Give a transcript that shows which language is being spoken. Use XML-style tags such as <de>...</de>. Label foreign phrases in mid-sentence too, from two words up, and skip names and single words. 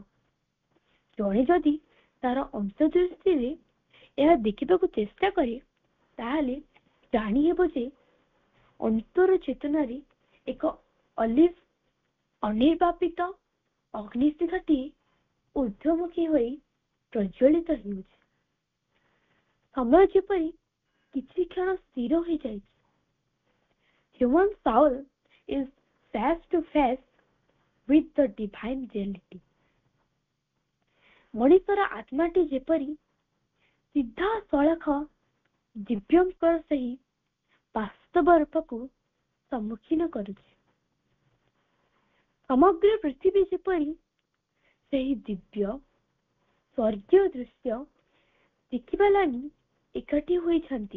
<or>ଜଣେ ଯଦି ତାର ଅନ୍ତର୍ଦୃଷ୍ଟିରେ ଏହା ଦେଖିବାକୁ ଚେଷ୍ଟା କରେ, ତାହେଲେ ଜାଣିହେବ ଯେ ଅନ୍ତର ଚେତନାରେ ଏକ ଅନିର୍ବାପିତ ଅଗ୍ନିଶିଖାଟିଏ ଊର୍ଦ୍ଧ୍ୱମୁଖୀ ହୋଇ ପ୍ରଜ୍ୱଳିତ ହେଉଛି। ସମୟ ଯେପରି କିଛି କ୍ଷଣ ସ୍ଥିର ହୋଇଯାଇଛି।</or> <en>Human soul is face to face with the divine reality.</en> <or>ମଣିଷର ଆତ୍ମାଟି ଯେପରି ସିଧାସଳଖ ଦିବ୍ୟଙ୍କର ସେହି ବାସ୍ତବ ରୂପକୁ ସମ୍ମୁଖୀନ କରୁଛି। ସମଗ୍ର ପୃଥିବୀ ଯେପରି ସେହି ଦିବ୍ୟ ସ୍ୱର୍ଗୀୟ ଦୃଶ୍ୟ ଦେଖିବା ଲାଗି ଏକାଠି ହୋଇଛନ୍ତି।</or>